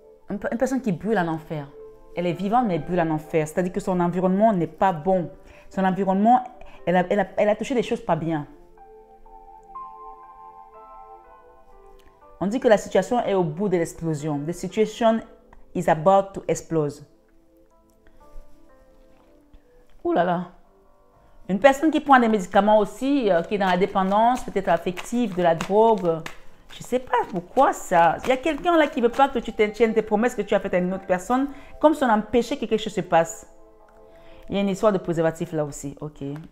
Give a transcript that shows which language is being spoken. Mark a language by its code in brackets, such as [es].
[fr] Une personne qui brûle en enfer. Elle est vivante, mais elle brûle en enfer. C'est-à-dire que son environnement n'est pas bon. Son environnement, elle a touché des choses pas bien. On dit que la situation est au bout de l'explosion. [en] The situation is about to explode. [fr] Ouh là là. Une personne qui prend des médicaments aussi, qui est dans la dépendance, peut-être affective, de la drogue. Je ne sais pas pourquoi ça. Il y a quelqu'un là qui ne veut pas que tu tiennes tes promesses que tu as faites à une autre personne, comme si on empêchait que quelque chose se passe. Il y a une histoire de préservatif là aussi. Ok.